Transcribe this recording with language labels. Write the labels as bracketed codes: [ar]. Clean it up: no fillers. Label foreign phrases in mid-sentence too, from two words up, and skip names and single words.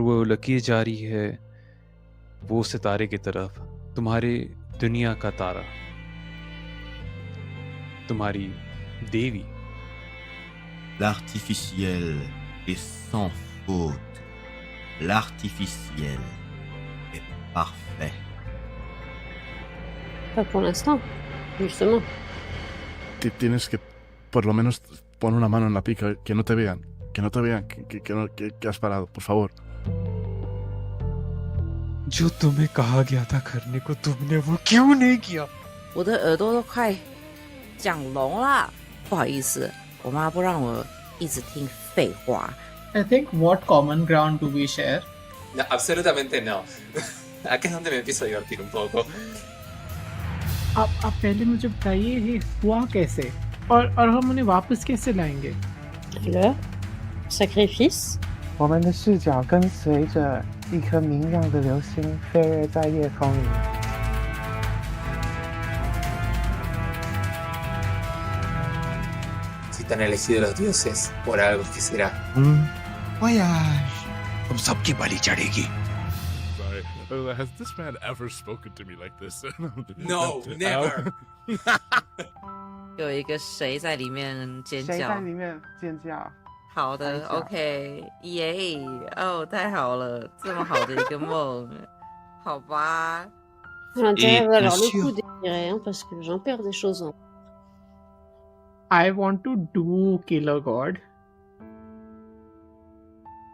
[hi] वो लकीर जा रही है वो सितारे की तरफ, तुम्हारे दुनिया का तारा, तुम्हारी देवी। [fr] L'artificiel est sans faute. L'artificiel est parfait. Pas pour l'instant, justement. [es] Tienes que, por lo menos, poner una mano en la pica, que no te vean. Que no te vean que has parado, por favor. [hi] जो तुम्हें कहा गया था करने को, तुमने वो क्यों नहीं किया? [zh] 我的耳朵都快讲聋了，不好意思，我妈不让我一直听废话。 [en] I think what common ground do we share? [es] No, absolutamente no. Aquí es donde me empiezo a divertir un poco. [hi] आप पहले मुझे बताइए ये हुआ कैसे और हम उन्हें वापस कैसे लाएंगे? [fr] Le sacrifice. [zh] 我们的视角跟随着一颗明亮的流星飞跃在夜空里。 [es] Si te han elegido los dioses, por algo que será. [fr] Voyage. [hi] तुम सबकी बलि चढ़ेगी. [en] Sorry. Has this man ever spoken to me like this? No, never. [zh] 有一个谁在里面尖叫？谁在里面尖叫？好的 ，OK， 耶，哦，太好了，这么好的一个梦，好吧。 [fr] L'intérêt va alors le coup d'étirer, hein, parce que j'en perds des choses en. [en] I want to do Killer God.